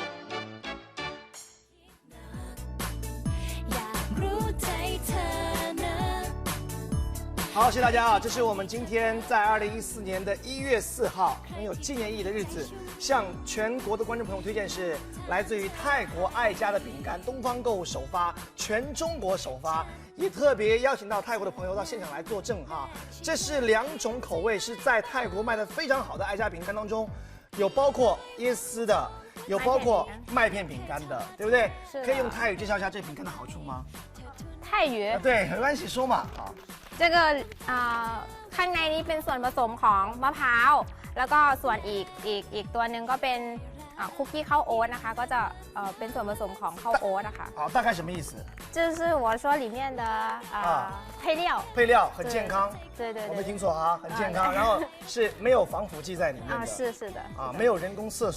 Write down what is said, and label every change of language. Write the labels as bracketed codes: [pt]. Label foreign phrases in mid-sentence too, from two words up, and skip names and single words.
[zh] 好，谢谢大家啊！这是我们今天在2014年的1月4号，很有纪念意义的日子，向全国的观众朋友推荐是来自于泰国爱家的饼干，东方购物首发，全中国首发，也特别邀请到泰国的朋友到现场来作证哈。这是2种口味，是在泰国卖的非常好的爱家饼干当中，有包括椰丝的，有包括麦片饼干的，对不对？可以用泰语介绍一下这饼干的好处吗？泰语？对，没关系，说嘛。好。 [th] 这个ข้างในนี้เป็นส่วนผสมของมะพร้าวแล้วก็ส่วนอีกตัวหนึ่งก็เป็นคุกกี้ข้าวโอ๊ตนะคะก็จะเป็นส่วนผสมของข้าวโอ๊ตนะคะ [zh] 好，大概什么意思？就是我说里面的配料配料很健康。对对对，我没听错啊，很健康。然后是没有防腐剂在里面的。是的。没有人工色素。